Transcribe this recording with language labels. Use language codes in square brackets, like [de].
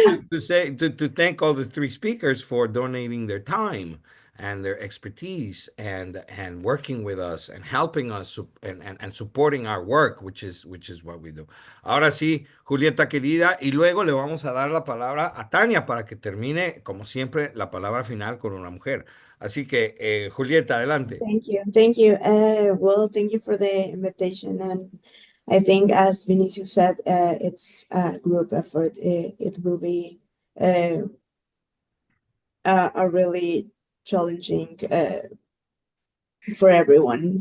[en] To thank all the three speakers for donating their time and their expertise and working with us and helping us and supporting our work, which is what we do. [es] Ahora sí, Julieta querida, y luego le vamos a dar la palabra a Tania para que termine, como siempre, la palabra final con una mujer. Así que, Julieta, adelante. [en] Thank you. Well, thank you for the invitation. And I think, as Vinicius said, it's a group effort. It will be a really challenging for everyone.